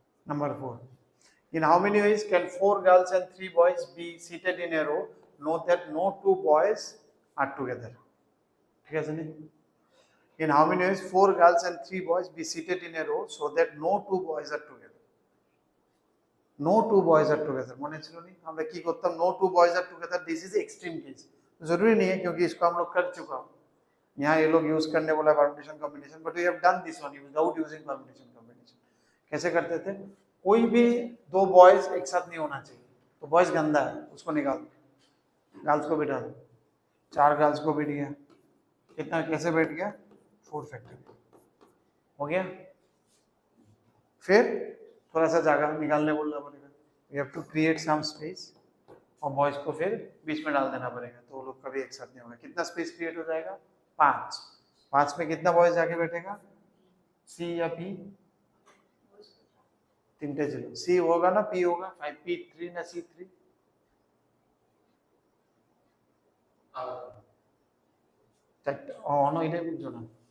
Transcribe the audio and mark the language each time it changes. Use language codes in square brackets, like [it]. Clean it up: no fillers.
[en] Number 4. In how many ways can 4 girls and 3 boys be seated in a row? Note that no 2 boys are together. In how many ways 4 girls and 3 boys be seated in a row so that no 2 boys are together? No 2 boys are together. [bn] মনে ছিল নি আমরা কি করতাম [en] no 2 boys are together this is extreme case [hi] जरूरी नहीं है क्योंकि इसको हम लोग कर चुका हूं यहाँ ये लोग यूज करने बोला permutation combination [en] but we have done this one without using permutation combination [hi] कैसे करते थे कोई भी 2 बॉयज एक साथ नहीं होना चाहिए तो बॉयज गंदा है उसको निकाल दो गर्ल्स को बिठा दो 4 गर्ल्स को बैठ गया कितना कैसे बैठ गया 4 फैक्टर हो गया फिर थोड़ा सा जगह निकालने बोलना पड़ेगा [en] we have to create some space [hi] और बॉयज को फिर बीच में डाल देना पड़ेगा तो वो लोग कभी एक साथ नहीं होगा कितना स्पेस क्रिएट हो जाएगा 5 में कितना बॉयज जाके बैठेगा सी या पी तीनटे ছিল सी होगा ना पी होगा 5p3 ना c3 [bn] চারটা অনো এটাই বুঝছো না